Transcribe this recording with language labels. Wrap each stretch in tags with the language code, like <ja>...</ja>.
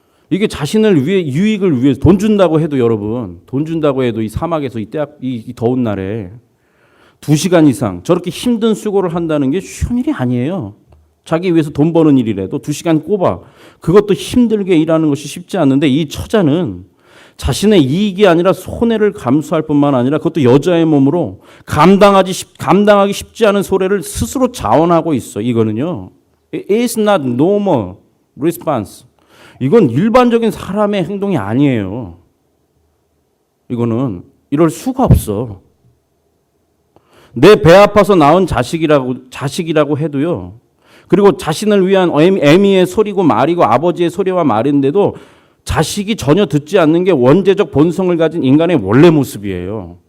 <ko>이게 자신을 위해 유익을 위해서 돈 준다고 해도 여러분 돈 준다고 해도 이 사막에서 이 더운 날에 2시간 이상 저렇게 힘든 수고를 한다는 게 쉬운 일이 아니에요. 자기 위해서 돈 버는 일이라도 2시간 꼽아 그것도 힘들게 일하는 것이 쉽지 않은데 이 처자는 자신의 이익이 아니라 손해를 감수할 뿐만 아니라 그것도 여자의 몸으로 감당하기 쉽지 않은 소래를 스스로 자원하고 있어. 이거는요.</ko> <en>It's not normal response.</en> <ko>이건 일반적인 사람의 행동이 아니에요. 이거는 이럴 수가 없어. 내 배 아파서 낳은 자식이라고 해도요. 그리고 자신을 위한 애미의 소리고 말이고 아버지의 소리와 말인데도 자식이 전혀 듣지 않는 게 원죄적 본성을 가진 인간의 원래 모습이에요.</ko>